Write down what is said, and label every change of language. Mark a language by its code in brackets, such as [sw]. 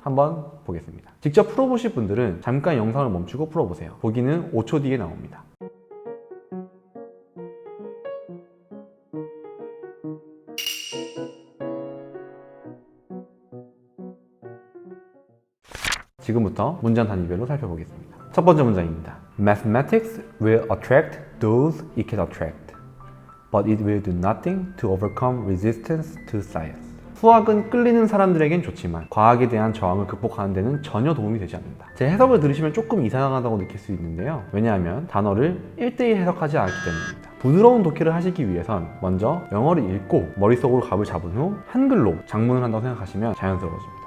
[ko] 한번 보겠습니다. 직접 풀어보실 분들은 잠깐 영상을 멈추고 풀어보세요. 보기는 5초 뒤에 나옵니다. 지금부터 문장 단위별로 살펴보겠습니다. 첫 번째 문장입니다. [en] Mathematics will attract those it can attract, but it will do nothing to overcome resistance to science. [ko] 수학은 끌리는 사람들에겐 좋지만 과학에 대한 저항을 극복하는 데는 전혀 도움이 되지 않는다. 제 해석을 들으시면 조금 이상하다고 느낄 수 있는데요. 왜냐하면 단어를 1:1 해석하지 않았기 때문입니다. 부드러운 독해를 하시기 위해선 먼저 영어를 읽고 머릿속으로 갑을 잡은 후 한글로 작문을 한다고 생각하시면 자연스러워집니다.